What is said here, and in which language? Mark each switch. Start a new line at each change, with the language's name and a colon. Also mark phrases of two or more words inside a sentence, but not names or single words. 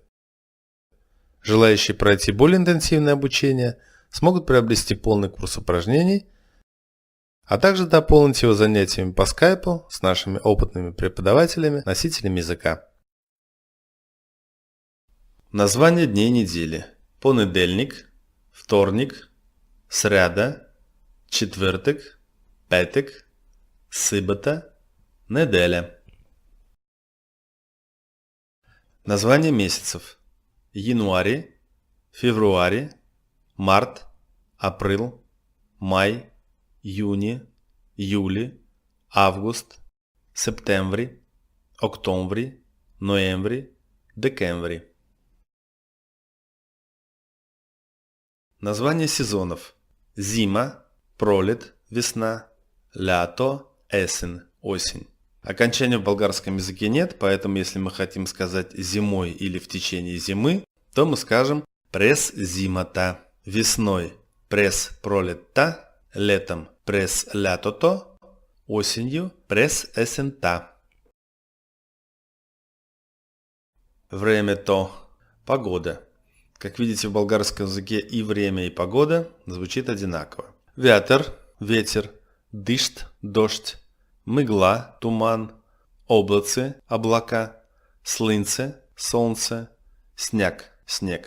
Russian: Желающие пройти более интенсивное обучение смогут приобрести полный курс упражнений, а также дополнить его занятиями по скайпу с нашими опытными преподавателями, носителями языка. Название дней недели. Понедельник,
Bulgarian: вторник, сряда, четвъртък, петък, събота, неделя.
Russian: Название месяцев.
Bulgarian: Януари, февруари, март, април, май, юни, юли, август, септември, октомври, ноември, декември.
Russian: Название сезонов.
Bulgarian: Зима, пролет, весна, лято, есен,
Russian: осень. Окончания в болгарском языке нет, поэтому если мы хотим сказать зимой или в течение зимы, то мы скажем
Bulgarian: през зимата,
Russian: весной
Bulgarian: през пролетта,
Russian: летом
Bulgarian: през лятото,
Russian: осенью
Bulgarian: през есента. Времето.
Russian: Погода. Как видите, в болгарском языке и время, и погода звучит одинаково. Вятър, ветер, дъжд, дождь, мгла, туман, облаце, облака, слънце, солнце, сняг, снег.